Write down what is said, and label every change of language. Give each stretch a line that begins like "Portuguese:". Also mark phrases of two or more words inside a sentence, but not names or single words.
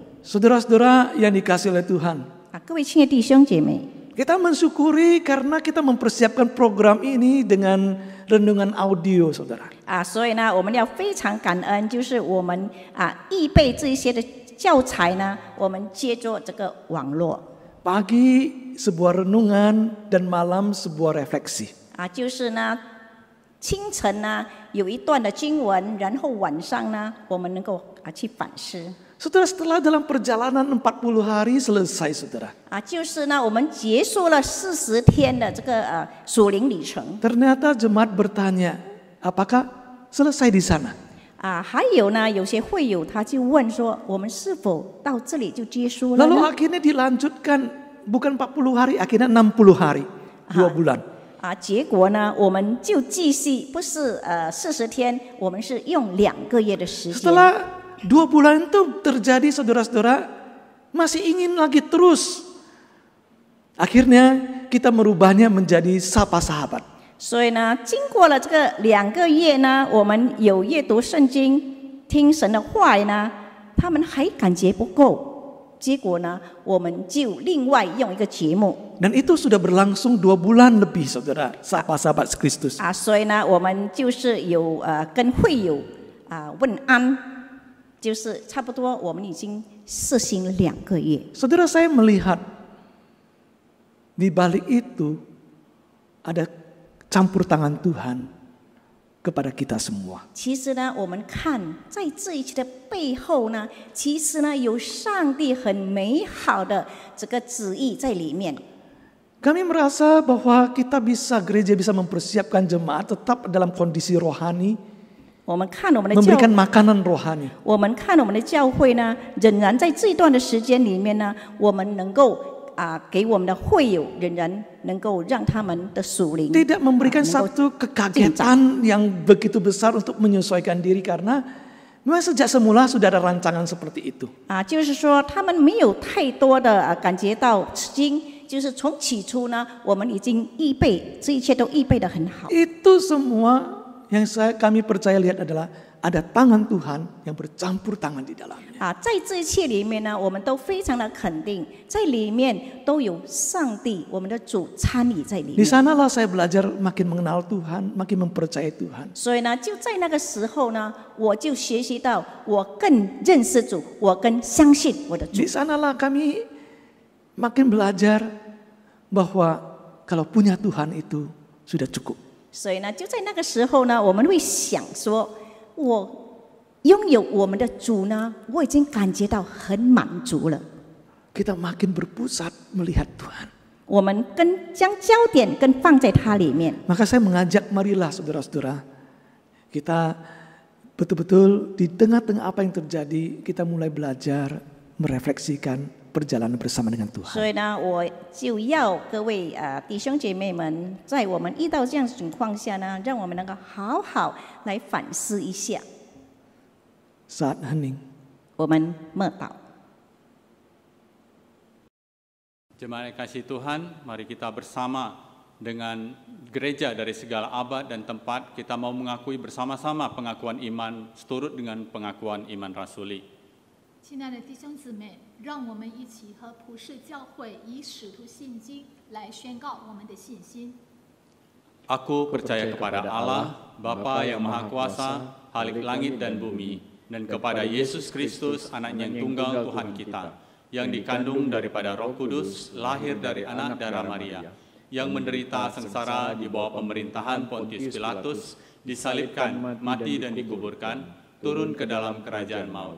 Indonesian: Saudara-saudara yang dikasih oleh Tuhan,
Chinese: 各位亲爱的弟兄姐妹，
Indonesian: kita mensyukuri karena kita mempersiapkan program ini dengan renungan audio, saudara.
Chinese: 所以呢，我们要非常感恩，就是我们预备这一些的教材呢，我们借助这个网络。
Indonesian: Pagi sebuah renungan dan malam sebuah refleksi.
Chinese: 就是呢，清晨呢有一段的经文，然后晚上呢，我们能够去反思。
Indonesian: Saudara, setelah dalam perjalanan 40 hari selesai, saudara.
Chinese: 就是呢，我们结束了40天的这个属灵旅程。
Indonesian: Ternyata jemaat bertanya, apakah selesai di sana?
Chinese: 还有呢，有些会友他就问说，我们是否到这里就结束了
Indonesian: Lalu
Chinese: 呢？
Indonesian: akhirnya dilanjutkan, bukan 40 hari, akhirnya 60 hari, 2 bulan.
Chinese: 结果呢，我们就继续，不是40天，我们是用2个月的时间。
Indonesian: Setelah 2 bulan itu terjadi, saudara-saudara, masih ingin lagi terus. Akhirnya kita merubahnya menjadi Sapa Sahabat.
Chinese: 所以呢，经过了这个2个月呢，我们有阅读圣经、听神的话呢，他们还感觉不够，结果呢，我们就另外用一个节目。
Indonesian: Dan itu sudah berlangsung 2 bulan lebih, saudara, Sapa Sahabat Kristus.
Chinese: 所以呢，我们就是有跟会友问安，就是差不多我们已经实行了2个月。
Indonesian: Saudara, saya melihat di balik itu ada campur tangan Tuhan kepada kita semua.
Chinese: 其实呢，我们看在这一切的背后呢，其实呢有上帝很美好的这个旨意在里面。
Indonesian: Kami merasa bahwa gereja bisa mempersiapkan jemaat tetap dalam kondisi rohani,
Chinese: 我们看我们的
Indonesian: memberikan makanan rohani.
Chinese: 我们看我们的教会呢，仍然在这一段的时间里面呢，我们能够给我们的会友仍然能够让他们的属灵
Indonesian: Tidak memberikan satu kekagetan yang begitu besar untuk menyesuaikan diri karena memang sejak semula sudah ada rancangan seperti itu.
Chinese: 就是说他们没有太多的感觉到吃惊，就是从起初呢，我们已经预备这一切都预备得很好。
Indonesian: Itu semua yang kami percaya lihat adalah ada tangan Tuhan yang bercampur tangan di dalamnya.
Chinese: 在这一切里面呢，我们都非常的肯定，在里面都有上帝，我们的主参与在里
Indonesian: Di
Chinese: 面。
Indonesian: sanalah saya belajar makin mengenal Tuhan, makin mempercayai Tuhan.
Chinese: 所以呢，就在那个时候呢，我就学习到，我更认识主，我更相信我的主
Indonesian: Di。sanalah kami makin belajar bahwa kalau punya Tuhan itu sudah cukup.
Chinese: 所以呢，就在那个时候呢，我们会想说，我拥有我们的主呢，我已经感觉到很满足了。
Indonesian: Kita makin berpusat melihat Tuhan.
Chinese: 我们将焦点更放在它里面。
Indonesian: Maka saya mengajak, marilah saudara-saudara, kita betul-betul di tengah-tengah apa yang terjadi, kita mulai belajar merefleksikan perjalanan bersama dengan
Chinese: 所
Indonesian: Tuhan.
Chinese: 以呢，我就要各位弟兄姐妹们，在我们遇到这样的情况下呢，让我们能够好好来反思一下。
Indonesian: Saat hening.
Chinese: 我们默祷。
Indonesian: Jemaat yang kasih Tuhan, mari kita bersama dengan gereja dari segala abad dan tempat, kita mau mengakui bersama-sama pengakuan iman seturut dengan pengakuan iman rasuli.
Chinese: 亲爱的弟兄姊妹，让我们一起和普世教会以使徒信经来宣告我们的信心。
Indonesian: Aku percaya kepada Allah, Bapa yang Maha Kuasa, Khalik langit dan bumi, dan kepada Yesus Kristus, Anaknya yang tunggal Tuhan kita, yang dikandung daripada Roh Kudus, lahir dari anak darah Maria, yang menderita sengsara di bawah pemerintahan Pontius Pilatus, disalibkan, mati dan dikuburkan, turun ke dalam kerajaan maut.